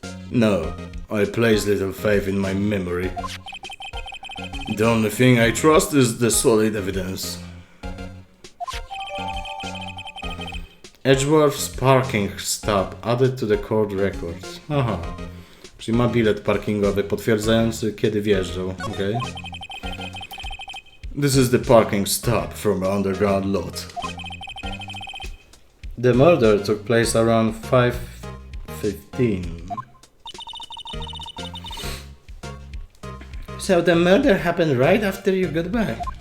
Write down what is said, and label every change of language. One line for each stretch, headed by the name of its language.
English: No, I place little faith in my memory. The only thing I trust is the solid evidence. Edgeworth's parking stop added to the court records.
Polish: Czyli ma bilet parkingowy potwierdzający, kiedy wjeżdżał.
English: Okay. This is the parking stop from the underground lot. The murder took place around 5:15. So the murder happened right after you got back.